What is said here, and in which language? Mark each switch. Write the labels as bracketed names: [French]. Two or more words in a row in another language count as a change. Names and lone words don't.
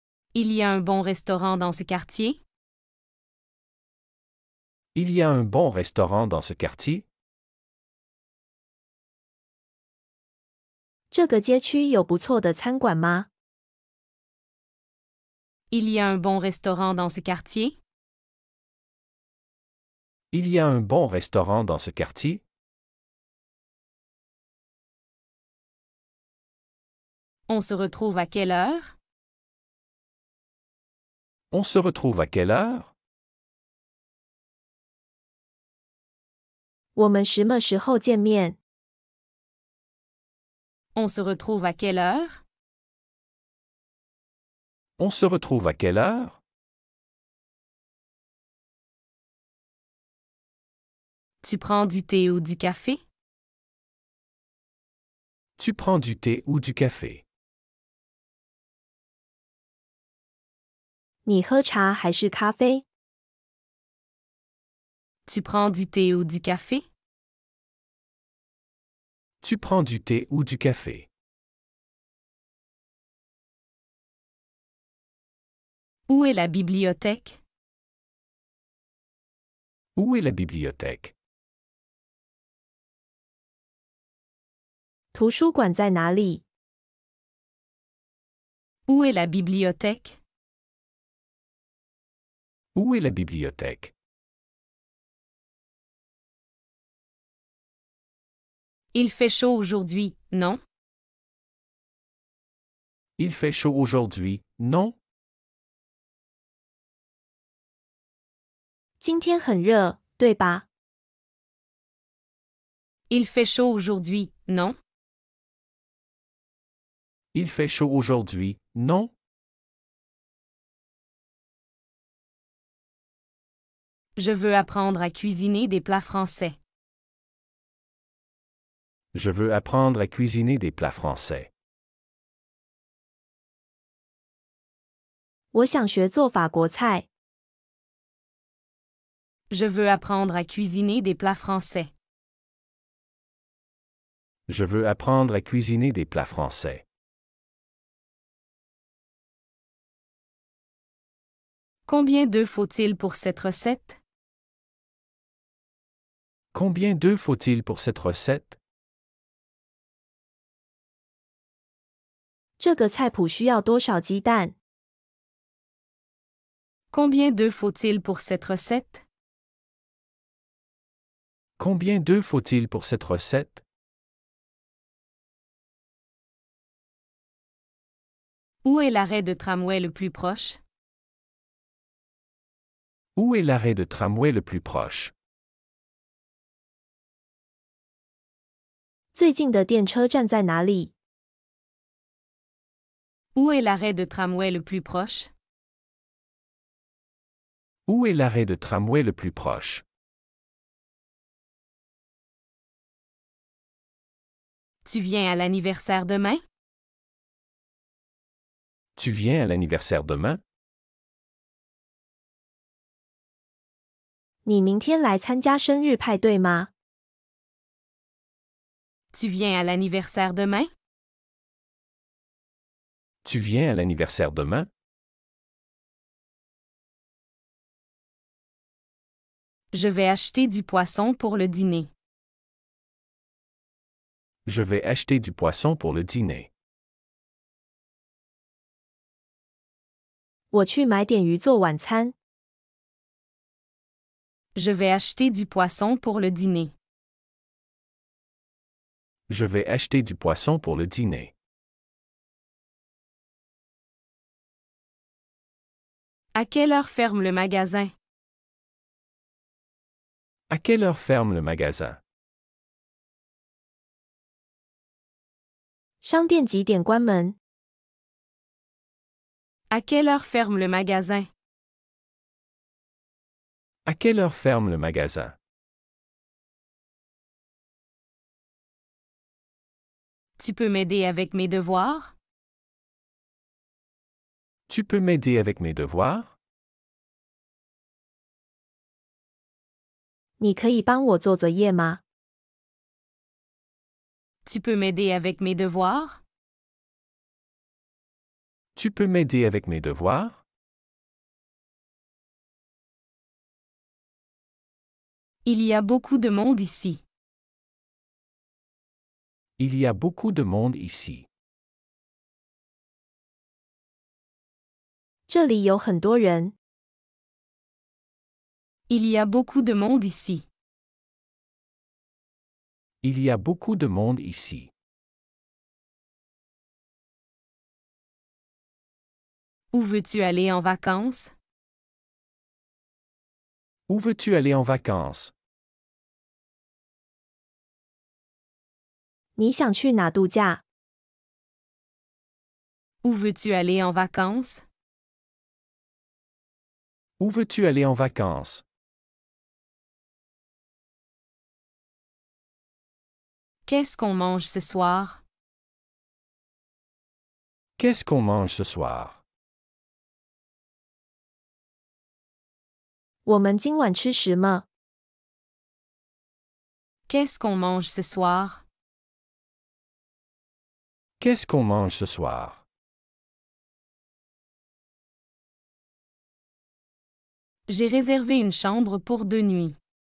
[French] Il y a un bon restaurant dans ce quartier? Il y a un bon restaurant dans ce quartier? [Chinese] 这个街区有不错的餐馆吗？ [French] Il y a un bon restaurant dans ce quartier? Il y a un bon restaurant dans ce quartier? On se retrouve à quelle heure? On se retrouve à quelle heure? [Chinese] 我们什么时候见面？ [French] On se retrouve à quelle heure? On se retrouve à quelle heure? Tu prends du thé ou du café? Tu prends du thé ou du café? [Chinese] 你喝茶还是咖啡？ [French] Tu prends du thé ou du café? Tu prends du thé ou du café? Où est la bibliothèque? Où est la bibliothèque? [Chinese] 图书馆在哪里？ [French] Où est la bibliothèque? Où est la bibliothèque? Il fait chaud aujourd'hui, non? Il fait chaud aujourd'hui, non? [Chinese] 今天很热，对吧？ [French] Il fait chaud aujourd'hui, non? Il fait chaud aujourd'hui, non? Je veux apprendre à cuisiner des plats français. Je veux apprendre à cuisiner des plats français. [Chinese] 我想学做法国菜。 [French] Je veux apprendre à cuisiner des plats français. Je veux apprendre à cuisiner des plats français. Combien d'œufs faut-il pour cette recette? Combien d'œufs faut-il pour cette recette? [Chinese] 这个菜谱需要多少鸡蛋？ [French] Combien d'œufs faut-il pour cette recette? Combien d'œufs faut-il pour cette recette? Où est l'arrêt de tramway le plus proche? Où est l'arrêt de tramway le plus proche? [Chinese] 最近的电车站在哪里？ [French] Où est l'arrêt de tramway le plus proche? Où est l'arrêt de tramway le plus proche? Tu viens à l'anniversaire demain? Tu viens à l'anniversaire demain? [Chinese] 你明天来参加生日派对吗？ [French] Tu viens à l'anniversaire demain? Tu viens à l'anniversaire demain? Je vais acheter du poisson pour le dîner. Je vais acheter du poisson pour le dîner. [Chinese] 我去买点鱼做晚餐。 [French] Je vais acheter du poisson pour le dîner. Je vais acheter du poisson pour le dîner. À quelle heure ferme le magasin? À quelle heure ferme le magasin? [Chinese] 商店几点关门？ [French] À quelle heure ferme le magasin? À quelle heure ferme le magasin? Tu peux m'aider avec mes devoirs? Tu peux m'aider avec mes devoirs? [Chinese] 你可以帮我做作业吗？ [French] Tu peux m'aider avec mes devoirs? Tu peux m'aider avec mes devoirs? Il y a beaucoup de monde ici. Il y a beaucoup de monde ici. [Chinese] 这里有很多人。 [French] Il y a beaucoup de monde ici. Il y a beaucoup de monde ici. Où veux-tu aller en vacances? Où veux-tu aller en vacances? [Chinese] 你想去哪度假？ [French] Où veux-tu aller en vacances? Où veux-tu aller en vacances? Qu'est-ce qu'on mange ce soir? Qu'est-ce qu'on mange ce soir? [Chinese] 我们今晚吃什么？ [French] Qu'est-ce qu'on mange ce soir? Qu'est-ce qu'on mange ce soir? J'ai réservé une chambre pour 2 nuits.